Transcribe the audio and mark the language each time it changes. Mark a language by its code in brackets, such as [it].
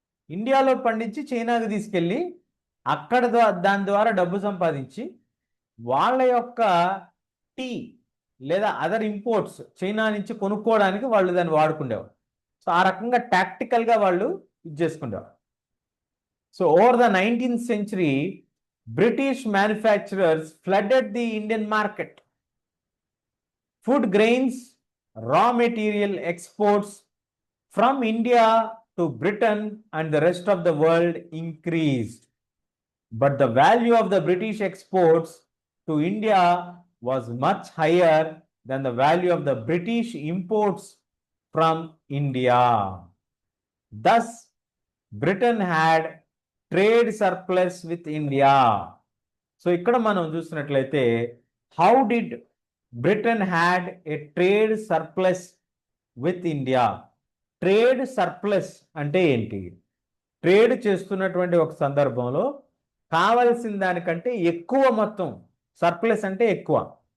[te] ఇండియాలో పండించి చైనాకు తీసుకెళ్ళి అక్కడ దాని ద్వారా డబ్బు సంపాదించి వాళ్ళ యొక్క టీ లేదా అదర్ ఇంపోర్ట్స్ చైనా నుంచి కొనుక్కోవడానికి వాళ్ళు దాన్ని వాడుకునేవారు. సో ఆ రకంగా టాక్టికల్గా వాళ్ళు ఇది చేసుకునేవారు. [en] So over the 19th century, British manufacturers flooded the Indian market. Food grains, raw material exports from India to Britain and the rest of the world increased. But the value of the British exports to India was much higher than the value of the British imports from India. Thus, Britain had trade surplus with India. So [te] ఇక్కడ మనం చూసినట్లయితే, [en] How did Britain had a trade surplus with India. [te] Trade surplus అంటే ఏంటి? Trade చేస్తున్నటువంటి ఒక సందర్భంలో కావలసిన దానికంటే ఎక్కువ మొత్తం, సర్ప్లస్ అంటే ఎక్కువ.